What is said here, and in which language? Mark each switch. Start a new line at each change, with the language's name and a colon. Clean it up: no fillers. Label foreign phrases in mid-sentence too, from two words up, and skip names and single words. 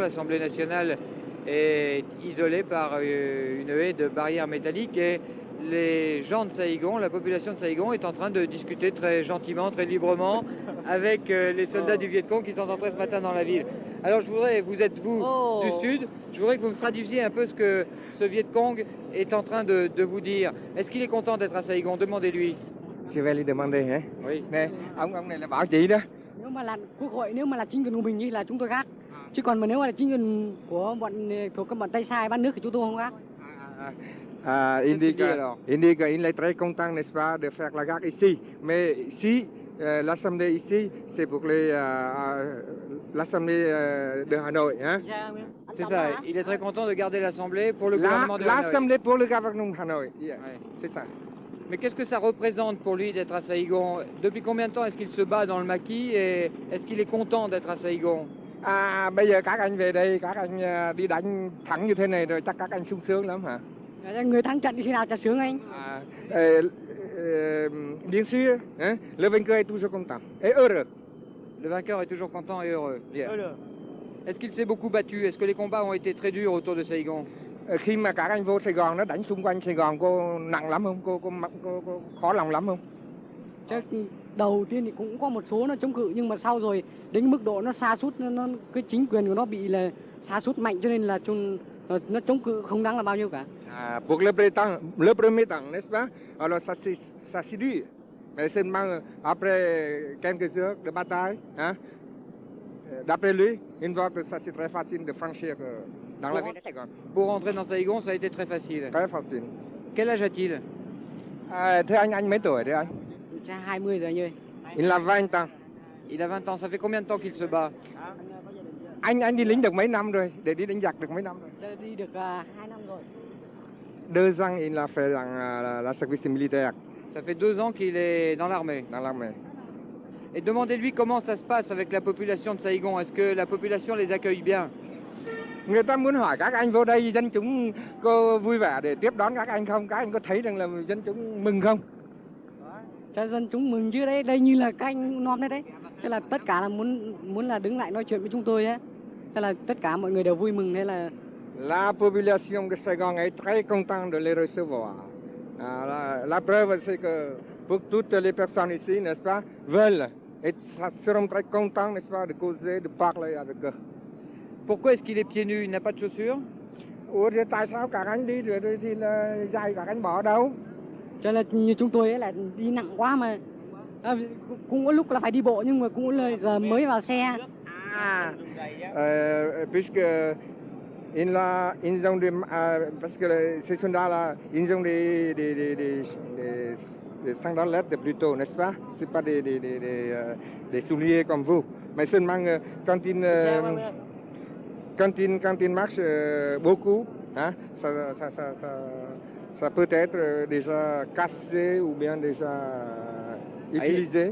French: L'Assemblée nationale est isolée par une haie de barrières métalliques et les gens de Saïgon, la population de Saïgon est en train de discuter très gentiment, très librement avec les soldats du Viet Cong qui sont entrés ce matin dans la ville. Alors vous êtes du Sud, je voudrais que vous me traduisiez un peu ce que ce Viet Cong est en train de vous dire. Est-ce qu'il est content d'être à Saïgon? Demandez-lui. Je vais lui demander, hein? Oui.
Vietnamese: Nè, ông này là bảo chị đó. Nếu mà là quốc hội, nếu mà là chính quyền của mình thì là chúng tôi gác. Chứ còn mà nếu mà là chính quyền của các bọn tay sai bán nước thì chúng tôi không gác.
French: Il dit qu'il est très content, n'est-ce pas, de faire la gare ici. Mais ici, l'Assemblée ici, c'est pour l'Assemblée de Hanoi. Hein? C'est ça, il est très content de garder l'Assemblée pour le gouvernement de Hanoi. L'Assemblée pour le gouvernement de Hanoi, yeah. Ouais. C'est ça. Mais qu'est-ce que ça représente pour lui d'être à Saïgon? Depuis combien de temps est-ce qu'il se bat dans le maquis et est-ce qu'il est content d'être à Saïgon?
Vietnamese: Bây giờ các anh về đây, các anh đi đánh thắng như thế này rồi chắc các anh sung sướng lắm hả? Người thắng trận thì khi nào chả sướng anh?
French: Bien sûr, hein? Le vainqueur est toujours content et heureux. Le vainqueur est toujours content et heureux. Yeah. Est-ce qu'il s'est beaucoup battu? Est-ce que les combats ont été très durs autour de Saïgon?
Vietnamese: Khi mà các anh vô Sài Gòn nó đánh xung quanh Sài Gòn, cô nặng lắm không? Cô khó lòng lắm không? Chắc đầu tiên thì cũng có một số nó chống cự nhưng mà sau rồi đến mức độ nó sa sút, nó cái chính quyền của nó bị là sa sút mạnh cho nên là nó chống cự không đáng là bao nhiêu cả.
French: Pour le premier temps, n'est-ce pas? Alors ça c'est dur. Mais seulement après quelques heures de bataille, hein? D'après lui, une fois que ça c'est très facile de franchir dans la ville de Saigon. Pour rentrer dans Saïgon, ça a été très facile. Très facile. Quel âge a-t-il?
Vietnamese: Thế anh mấy tuổi đấy anh? 20 rồi anh ơi.
French: Il a 20 ans. Il a 20 ans. Ça fait combien de temps qu'il se bat?
Vietnamese: Anh đi lính được mấy năm rồi? Để đi đánh giặc được mấy năm rồi? Đi được 2 năm rồi.
French: 2 ans il a fait dans la service militaire. Ça fait 2 ans qu'il est dans l'armée. Dans l'armée. Et demandez-lui comment ça se passe avec la population de Saïgon. Est-ce que la population les accueille bien?
Vietnamese: Người ta muốn hỏi các anh vô đây dân chúng có vui vẻ để tiếp đón các anh không? Các anh có thấy rằng là dân chúng mừng không? Cho dân chúng mừng chứ đấy, đây như là các anh nom đấy. Thế là tất cả là muốn là đứng lại nói chuyện với chúng tôi ấy. Thế là tất cả mọi người đều vui mừng. Thế là
French: La population de Saigon est très contente de les recevoir. La preuve, c'est que pour toutes les personnes ici, n'est-ce pas, veulent et seront très contents, n'est-ce pas, de causer, de parler avec eux. Pourquoi est-ce qu'il est pieds nus? Il n'a pas de chaussures?
Vietnamese: Ủa thì tại sao các anh đi rồi thì là giày các anh bỏ đâu? Cho là như chúng tôi ấy là đi nặng quá mà cũng có lúc là phải đi bộ nhưng mà cũng là giờ mới vào xe.
French: Puisque ils ont parce que ces soldats-là, ils ont des sandalettes plutôt, n'est-ce pas? C'est pas des souliers comme vous, mais seulement quand ils marchent beaucoup, hein, ça peut être déjà cassé ou bien déjà utilisé.